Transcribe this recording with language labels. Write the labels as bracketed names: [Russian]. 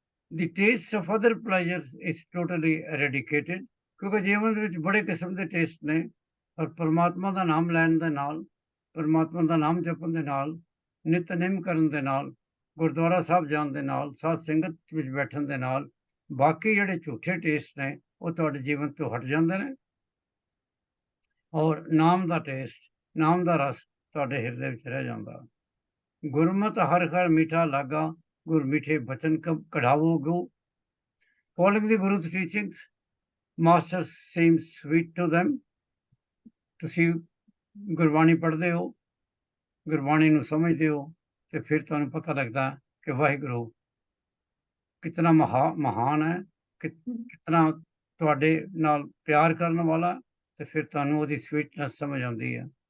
[English] The taste of other pleasures is totally eradicated, [Punjabi] ਕਿਉਂਕਿ ਜੀਵਨ ਦੇ ਵਿੱਚ ਬੜੇ ਕਿਸਮ ਦੇ ਟੇਸਟ ਨੇ, ਪਰ ਪਰਮਾਤਮਾ ਦਾ ਨਾਮ ਲੈਣ ਦੇ ਨਾਲ, ਪਰਮਾਤਮਾ ਦਾ ਨਾਮ ਜਪਣ ਦੇ ਨਾਲ, ਨਿਤਨੇਮ ਕਰਨ ਦੇ ਨਾਲ, ਗੁਰਦੁਆਰਾ ਸਾਹਿਬ ਜਾਣ ਦੇ ਨਾਲ, ਸਾਧ ਸੰਗਤ ਵਿੱਚ ਬੈਠਣ ਦੇ ਨਾਲ ਬਾਕੀ ਜਿਹੜੇ ਝੂਠੇ ਟੇਸਟ ਨੇ ਉਹ ਤੁਹਾਡੇ ਜੀਵਨ ਤੋਂ ਹਟ ਜਾਂਦੇ ਨੇ ਔਰ ਨਾਮ ਦਾ ਟੇਸਟ, ਨਾਮ ਦਾ ਰਸ ਤੁਹਾਡੇ ਹਿਰਦੇ ਵਿੱਚ ਰਹਿ ਜਾਂਦਾ। ਗੁਰਮਤ ਹਰ ਹਰ ਮਿੱਠਾ ਲਾਗਾ ਗੁਰ ਮਿੱਠੇ ਬਚਨ ਕਢਾਵੋ ਗੋ। [English] Following the Guru's teachings, master seems sweet to them। [Punjabi] ਤੁਸੀਂ ਗੁਰਬਾਣੀ ਪੜ੍ਹਦੇ ਹੋ, ਗੁਰਬਾਣੀ ਨੂੰ ਸਮਝਦੇ ਹੋ ਤੇ ਫਿਰ ਤੁਹਾਨੂੰ ਪਤਾ ਲੱਗਦਾ ਕਿ ਵਾਹਿਗੁਰੂ ਕਿਤਨਾ ਮਹਾਨ ਹੈ, ਕਿਤਨਾ ਤੁਹਾਡੇ ਨਾਲ ਪਿਆਰ ਕਰਨ ਵਾਲਾ, ਤੇ ਫਿਰ ਤੁਹਾਨੂੰ ਉਹਦੀ ਸਵੀਟਨੈਸ ਸਮਝ ਆਉਂਦੀ ਹੈ।